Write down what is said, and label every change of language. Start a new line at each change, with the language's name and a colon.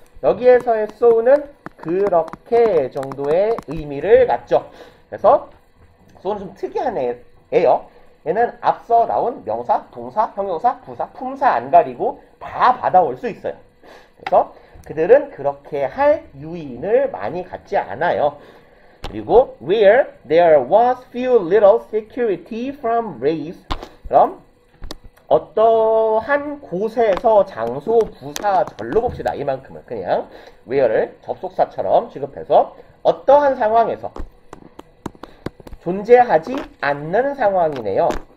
Korean: 여기에서의 so는 그렇게 정도의 의미를 갖죠. 그래서 so는 좀 특이한 애예요. 얘는 앞서 나온 명사, 동사, 형용사, 부사, 품사 안 가리고 다 받아올 수 있어요. 그래서 그들은 그렇게 할 유인을 많이 갖지 않아요.
English: 그리고 where there was few little security from raids.
Korean: 그럼 어떠한 곳에서 장소 부사 절로 봅시다. 이만큼은 그냥 where를 접속사처럼 취급해서 어떠한 상황에서 존재하지 않는 상황이네요.